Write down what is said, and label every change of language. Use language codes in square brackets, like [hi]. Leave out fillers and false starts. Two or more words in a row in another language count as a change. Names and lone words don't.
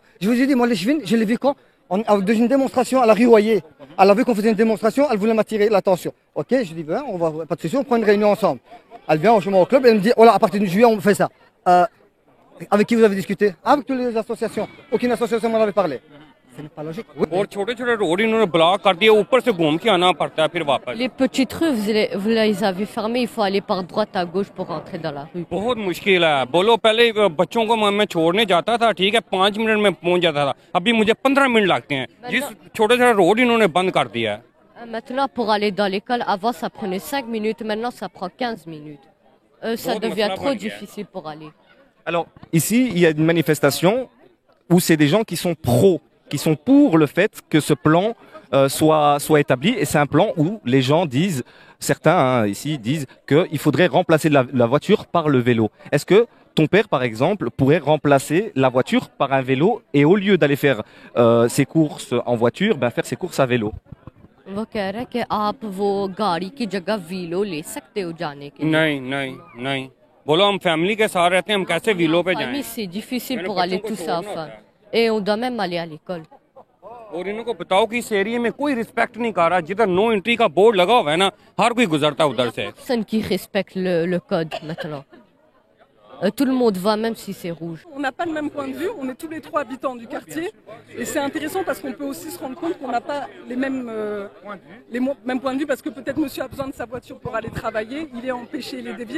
[fr] Je vous ai dit, moi, les chevines, je l'ai vu quand dans une démonstration à la rue Royer. Elle a vu qu'on faisait une démonstration, elle voulait m'attirer l'attention. Ok, je dis, ben, on va, pas de souci, on prend une réunion ensemble. Elle vient au club et elle me dit, oh là, à partir de juillet, on fait ça. Avec qui vous avez discuté? Avec toutes les associations. Aucune association m'en avait parlé. Ce n'est pas logique. Oui. [hi] और छोटे छोटे रोड इन्होंने ब्लॉक कर दिया ऊपर से घूम के आना पड़ता है फिर वापस [fr] Les petites rues, vous les avez fermées, il faut aller par droite à gauche pour rentrer dans la rue. [hi] बहुत मुश्किल है बोलो पहले बच्चों को मैं छोड़ने जाता था ठीक है 5 मिनट में पहुंच जाता था अभी मुझे 15 मिनट लगते हैं जिस छोटे छोटे रोड इन्होंने बंद कर दिया है [fr] Maintenant, pour aller dans l'école, avant ça prenait 5 minutes, maintenant ça prend 15 minutes. Ça Bon, devient ça trop va bien. difficile pour aller. Alors, ici, il y a une manifestation où c'est des gens qui sont pros, qui sont pour le fait que ce plan soit établi. Et c'est un plan où les gens disent, certains ici disent qu'il faudrait remplacer la voiture par le vélo. Est-ce que ton père, par exemple, pourrait remplacer la voiture par un vélo et au lieu d'aller faire ses courses en voiture, ben, faire ses courses à vélo? [hi] वो कह रहा है कि आप वो गाड़ी की जगह व्हीलो ले सकते हो जाने के लिए. नहीं नहीं नहीं बोलो हम फैमिली के साथ रहते हैं हम कैसे व्हीलों पे जाएं [fr] Famille, c'est difficile [hi] मैंने [fr] pour aller [hi] बच्चों को [fr] tout ça [hi] छोड़ना [fr] faire. [hi] होता है। [fr] Et on doit même aller à l'école. [hi] और इनको बताओ कि इस एरिया में कोई रिस्पेक्ट नहीं कर रहा जिधर [en] no entry [hi] का बोर्ड लगा हुआ है ना हर कोई गुजरता है उधर से [fr] Personne qui respecte le code maintenant. tout le monde va, même si c'est rouge. On n'a pas le même point de vue, on est tous les trois habitants du quartier et c'est intéressant parce qu'on peut aussi se rendre compte qu'on n'a pas les mêmes points de vue parce que peut-être monsieur a besoin de sa voiture pour aller travailler, il est empêché, il est dévié.